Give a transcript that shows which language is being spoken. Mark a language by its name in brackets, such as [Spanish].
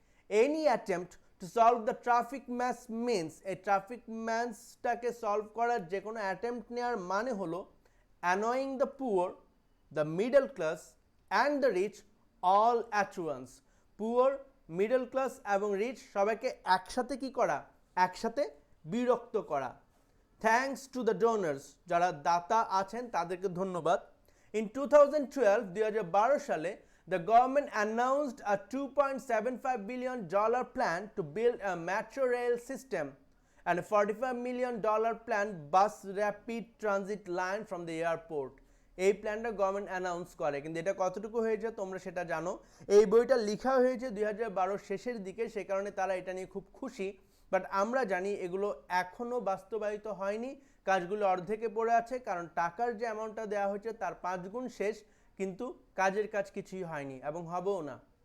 [English] any attempt to solve the traffic mass means, [Bangla] এই traffic ম্যাসটাকে solve করার যে কোনো অ্যাটেম্পট নেওয়ার মানে হলো [English] Annoying the poor, the middle class and the rich all at once. [Bangla] Poor, middle class এবং rich সবাইকে একসাথে কি করা? একসাথে বিরক্ত করা। [English] thanks to the donors, [Bangla] যারা দাতা আছেন তাদেরকে ধন্যবাদ। [English] In 2012 সালে the government announced a $2.75 billion plan to build a metro rail system and a $45 million planned bus rapid transit line from the airport. [Bangla] এই প্ল্যানটা গভর্নমেন্ট অ্যানাউন্স করে, কিন্তু এটা কতটুকু হয়েছে তোমরা সেটা জানো। এই বইটা লেখা হয়েছে 2012 শেষের দিকে, সে কারণে তারা এটা নিয়ে খুব খুশি। বাট আমরা জানি এগুলো এখনও বাস্তবায়িত হয়নি, কাজগুলো অর্ধেকে পড়ে আছে, কারণ টাকার যে অ্যামাউন্টটা দেওয়া হয়েছে তার 5 গুণ শেষ, কিন্তু কাজের কাজ কিছুই হয়নি এবং হবেও না।